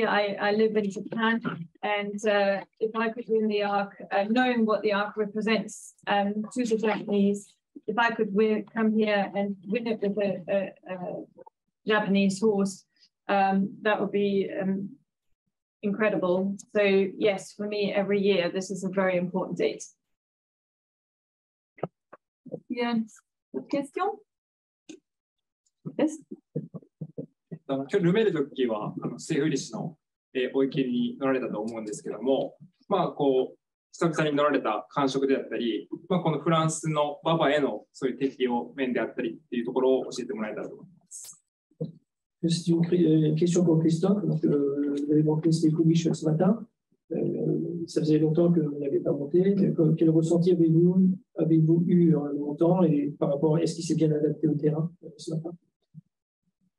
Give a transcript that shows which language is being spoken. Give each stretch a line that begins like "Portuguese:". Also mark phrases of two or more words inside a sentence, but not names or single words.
English: I live in Japan, and if I could win the ARC, knowing what the ARC represents to the Japanese, if I could come here and win it with a Japanese horse, that would be incredible. So yes, for me, every year this is a very important date.
French: Il y a une question?
English: Yes.
Japanese: 今日ルメールジョッキーはステフリシのお池に乗られたと思うんですけども、久々に乗られた感触であったり、このフランスの馬場へのそういう適応面であったりっていうところを教えてもらえたらと思います。
French: C'est une question pour Christophe. Donc, vous avez monté Stéphouliche ce matin. Ça faisait longtemps que vous n'avez pas monté. Quel ressenti avez-vous eu en montant et par rapport à est-ce qu'il s'est bien adapté au terrain ce matin?